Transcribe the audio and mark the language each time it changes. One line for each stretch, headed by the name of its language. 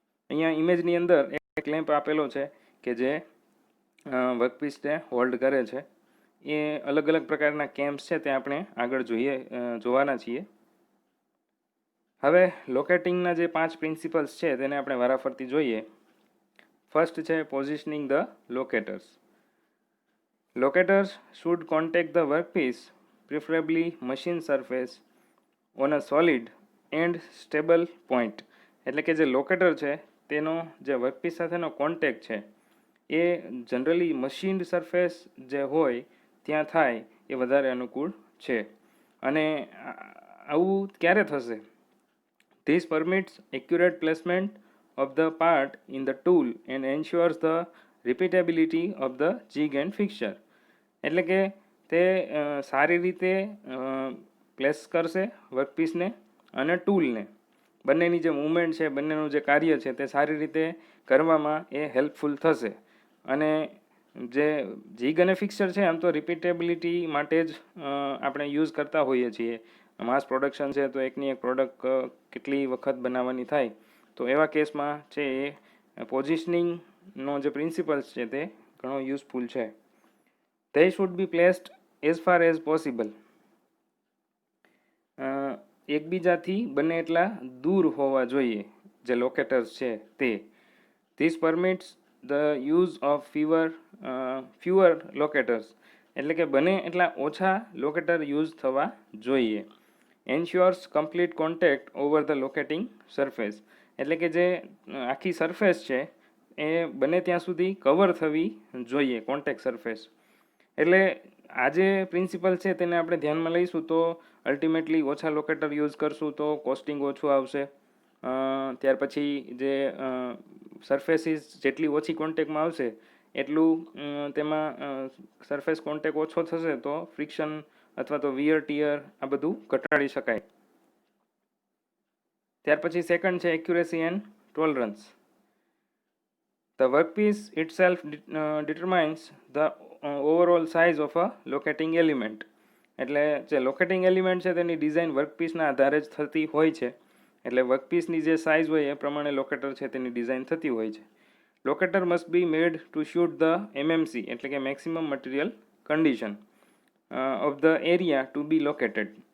Gujarati: અહીંયા ઇમેજની અંદર એક ક્લેમ્પ આપેલો છે કે જે વર્કપીસને હોલ્ડ કરે છે. એ અલગ અલગ પ્રકારના કેમ્પ્સ છે તે આપણે આગળ જોવાના છીએ. હવે લોકેટિંગના જે 5 પ્રિન્સિપલ્સ છે તેને આપણે વારાફરતી જોઈએ.
English: First છે positioning the locators. Locators should contact the workpiece, preferably machine surface, on a solid and stable point.
Gujarati: એટલે કે જે લોકેટર છે તેનો જે વર્કપીસ સાથેનો કોન્ટેક્ટ છે એ જનરલી મશીન્ડ સરફેસ જે હોય ત્યાં થાય એ વધારે અનુકૂળ છે. અને આવું ક્યારે થશે?
English: This permits accurate placement of the part in the tool and ensures the repeatability of the jig and fixture.
Gujarati: એટલે કે તે સારી રીતે પ્લેસ કરશે વર્કપીસને અને ટૂલને. બંનેની જે મૂવમેન્ટ છે, બંનેનું જે કાર્ય છે તે સારી રીતે કરવામાં એ હેલ્પફુલ થશે. અને જે જીગ અને ફિક્સર છે આમ તો રિપીટેબિલિટી માટે જ આપણે યુઝ કરતા હોઈએ છીએ. માસ પ્રોડક્શન છે તો એકની એક પ્રોડક્ટ કેટલી વખત બનાવવાની થાય, તો એવા કેસમાં છે એ પોઝિશનિંગનો જે પ્રિન્સિપલ્સ છે તે ઘણો યુઝફુલ છે.
English: They should be placed as far as possible.
Gujarati: એકબીજાથી બને એટલા દૂર હોવા જોઈએ જે લોકેટર્સ છે તે.
English: This permits the use of fewer locators.
Gujarati: એટલે કે બને એટલા ઓછા લોકેટર યુઝ થવા જોઈએ.
English: Ensures complete contact over the locating surface.
Gujarati: એટલે કે જે આખી સરફેસ છે એ બને ત્યાં સુધી કવર થવી જોઈએ, કોન્ટેક્ટ સરફેસ. એટલે આ જે પ્રિન્સિપલ છે તેને આપણે ધ્યાનમાં લઈશું તો અલ્ટિમેટલી ઓછા લોકેટર યુઝ કરશું તો કોસ્ટિંગ ઓછું આવશે. ત્યાર પછી જે સરફેસીસ જેટલી ઓછી કોન્ટેક્ટમાં આવશે એટલું તેમાં સરફેસ કોન્ટેક્ટ ઓછો થશે તો ફ્રિક્શન અથવા તો વિયર ટીયર આ બધું ઘટાડી શકાય. ત્યાર પછી સેકન્ડ છે accuracy and tolerance.
English: The workpiece itself determines the overall size of a locating element.
Gujarati: એટલે જે લોકેટિંગ એલિમેન્ટ છે તેની ડિઝાઇન વર્કપીસના આધારે જ થતી હોય છે. એટલે વર્કપીસની જે સાઇઝ હોય એ પ્રમાણે લોકેટર છે તેની ડિઝાઇન થતી હોય છે.
English: Locator must be made to suit the MMC એટલે કે maximum material condition of the area to be located.